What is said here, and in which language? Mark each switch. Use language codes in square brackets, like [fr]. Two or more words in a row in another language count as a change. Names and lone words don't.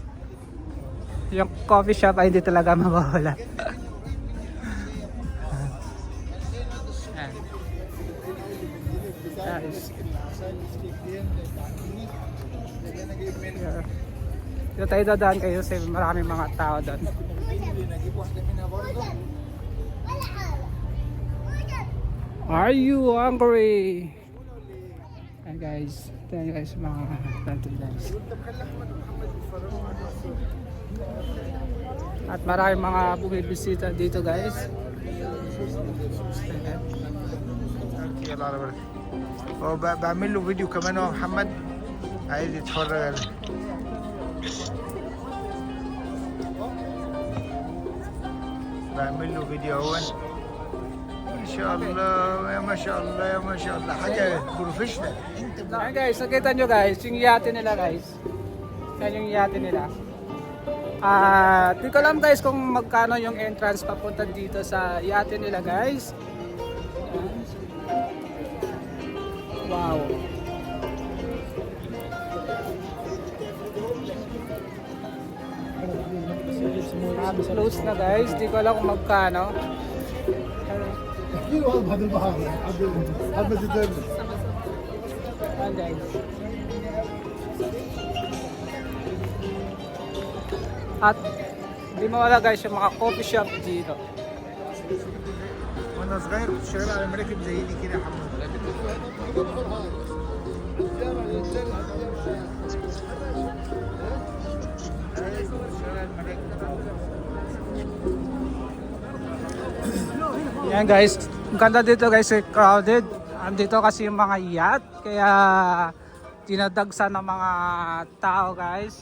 [tl] Yung coffee shop ay hindi talaga mawawala. Yan. Guys. Dito tayo dadaan kayo kasi maraming mga tao doon. [en] Are you hungry? [tl] Ayan guys. Ayan guys mga planted guys. At maraming mga bumibisita dito guys. [ar] بعمل له فيديو كمان هو محمد عايز يتفرج بعمل له فيديو اهون ما شاء الله يا ما شاء الله يا ما شاء الله حاجه بروفيشنال. [tl] Ayan guys, nakita nyo guys, yung yate nila guys. Yan yung yate nila. Di ko alam guys kung magkano yung entrance papunta dito sa yate nila guys. Wow. Close na guys, di ko alam kung magkano. Ayan guys. At di mawala guys yung mga coffee shop dito. [ar] وانا صغير كنت شغال على مراكب زي دي كده يا حمد. [tl] Yan guys, ang ganda dito guys, crowded. Andito kasi yung mga yacht, kaya dinadagsa ng mga tao guys.